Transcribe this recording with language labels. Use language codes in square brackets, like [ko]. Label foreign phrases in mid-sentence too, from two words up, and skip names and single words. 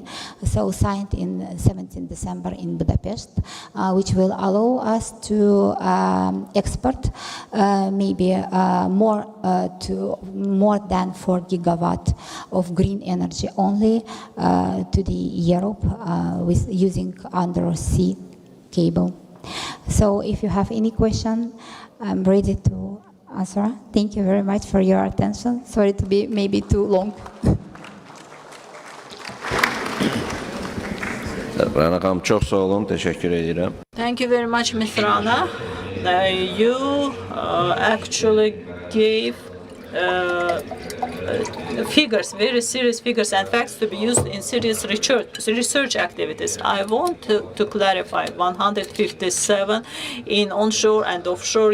[en] So signed in 17 December in Budapest, which will allow us to export maybe more than 4 gigawatt of green energy only to the Europe with using undersea cable. So if you have any question, I'm ready to answer. Thank you very much for your attention. Sorry to be maybe too long. [az] Rana xanım, çox sağ olun, təşəkkür edirəm. [en] Thank you very much, Ms. Rana. You actually gave figures, very serious figures and facts to be used in serious research activities. I want to clarify 157 in onshore and offshore.